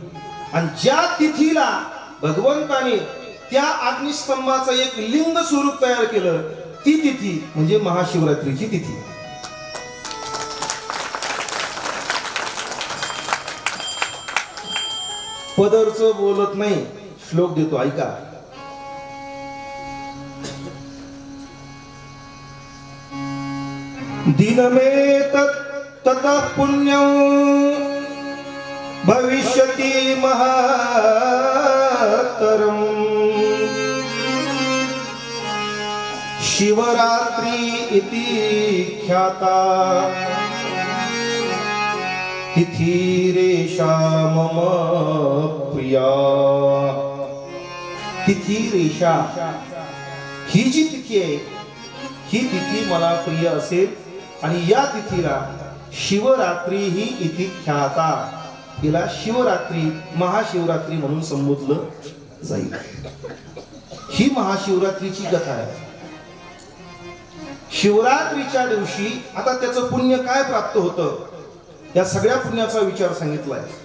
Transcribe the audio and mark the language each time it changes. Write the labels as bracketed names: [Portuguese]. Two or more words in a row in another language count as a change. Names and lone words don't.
[Marathi] आणि ज्या तिथीला भगवंताने त्या अग्निस्तंभाचं एक लिंग स्वरूप तयार केलं, ती तिथी म्हणजे महाशिवरात्रीची तिथी. पदरचं बोलत नाही, श्लोक देतो ऐका. [Sanskrit] दिनमे ततः पुण्यं भविष्यति महातरम् शिवरात्रि इति ख्याता तिथिरेषा मम प्रिया. [Marathi] तिथिरेषा ही जी तिथी आहे, ही तिथी मला प्रिय असेल. आणि या तिथीला शिवरात्री ही [Sanskrit] इति ख्याता, [Marathi] तिला शिवरात्री महाशिवरात्री म्हणून संबोधलं जाईल. ही महाशिवरात्रीची कथा आहे. शिवरात्रीच्या दिवशी आता त्याचं पुण्य काय प्राप्त होतं, या सगळ्या पुण्याचा विचार सांगितलाय.